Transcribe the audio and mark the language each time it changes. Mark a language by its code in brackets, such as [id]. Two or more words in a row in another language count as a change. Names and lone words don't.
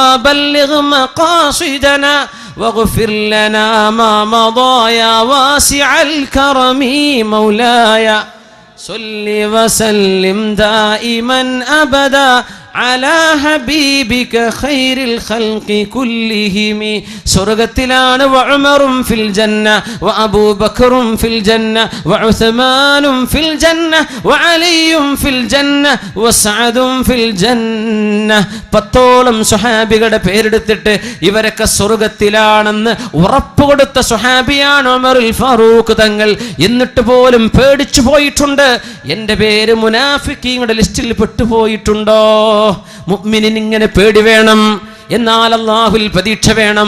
[ar] بلغ مقاصدنا واغفر لنا ما مضى يا واسع الكرم مولاي صل وسلم دائما أبدا على حبيبك خير الخلق كلهم സ്വർഗ്ഗത്തിലാണ് وعمر في الجنة وأبو بكر في الجنة وعثمان في الجنة وعلي في الجنة وسعد في الجنة. [ml] 10ഓളം സ്വഹാബികളുടെ പേരെടുത്തിട്ട് ഇവരൊക്കെ സ്വർഗത്തിലാണെന്ന് ഉറപ്പ് കൊടുത്ത സ്വഹാബിയാണ് ഉമറുൽ ഫാറൂഖ് തങ്ങൾ. എന്നിട്ട് പോലും പേടിച്ചു പോയിട്ടുണ്ട്. എൻ്റെ പേര് മുനാഫിക്കീങ്ങളുടെ ലിസ്റ്റിൽ പെട്ടുപോയിട്ടുണ്ടോ? മുഅ്മിനിന് ഇങ്ങനെ പേടി വേണം, എന്നാൽ അല്ലാഹുവിൽ പ്രതീക്ഷ വേണം.